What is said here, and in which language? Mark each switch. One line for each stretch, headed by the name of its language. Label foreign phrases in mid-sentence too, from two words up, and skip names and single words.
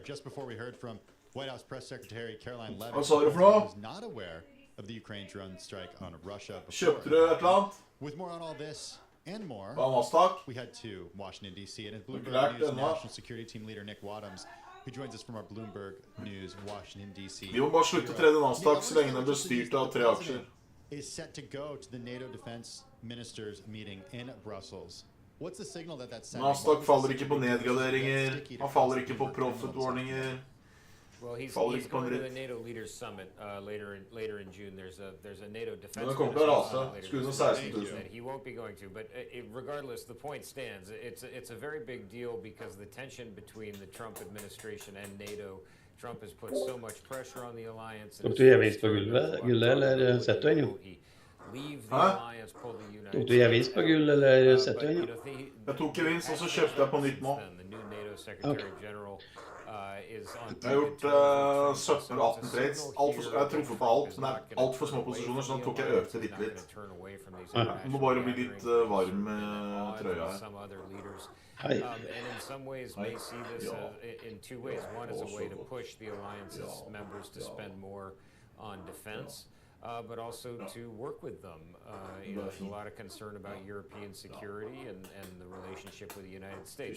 English: Just before we heard from White House Press Secretary Caroline Levitt, who was not aware of the Ukraine drone strike on Russia before. With more on all this and more, we head to Washington, D.C. And it's Bloomberg News National Security Team Leader Nick Wadhams, who joins us from our Bloomberg News Washington, D.C.
Norwegian: Vi må bare slutte å trede Nasdaq så lenge den blir styrt av 3 aksjer.
English: Is set to go to the NATO defense ministers meeting in Brussels. What's the signal that that's sending?
Norwegian: Nasdaq faller ikke på nedgraderinger. Han faller ikke på profit-warninger.
English: Well, he's going to the NATO Leaders Summit later in June. There's a NATO defense that he won't be going to. But regardless, the point stands. It's a very big deal because the tension between the Trump administration and NATO. Trump has put so much pressure on the alliance.
Norwegian: Tok du gevinst på gullet, eller setter du inn?
English: leave the alliance, pull the United
Norwegian: Tok du gevinst på gull, eller setter du inn? Jeg tok gevinst, og så kjøpte jeg på nytt nå. Jeg har gjort 17 eller 18 trades. Jeg har truffet på alt, men det er alt for små posisjoner, så da tok jeg økte litt. Du må bare bli litt varm med trøya her.
English: And in some ways may see this in two ways. One is a way to push the alliance's members to spend more on defense, but also to work with them. There's a lot of concern about European security and the relationship with the United States.